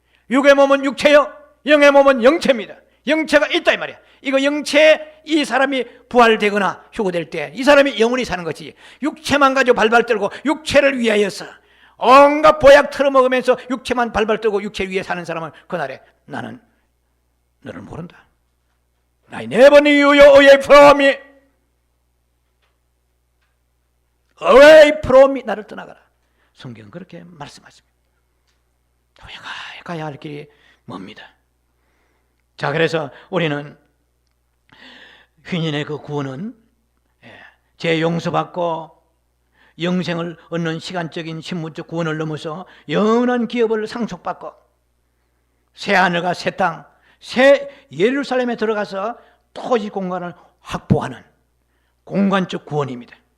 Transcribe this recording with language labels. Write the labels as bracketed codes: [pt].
[ko] 육의 몸은 육체요, 영의 몸은 영체입니다. 영체가 있다 이 말이야. 이거 영체, 이 사람이 부활되거나 휴거될 때 이 사람이 영원히 사는 것이지, 육체만 가지고 발발 떨고 육체를 위하여서 온갖 보약 틀어먹으면서 육체만 발발 떨고 육체 위에 사는 사람은 그날에 나는 너를 모른다. [en] I never knew you away from me. away from me. [ko] 나를 떠나가라. 성경은 그렇게 말씀하십니다. 가야 할 길이 멉니다. 자, 그래서 우리는 휘인의 그 구원은 죄 용서받고 영생을 얻는 시간적인 신분적 구원을 넘어서 영원한 기업을 상속받고 새 하늘과 새 땅, 새 예루살렘에 들어가서 토지 공간을 확보하는 공간적 구원입니다.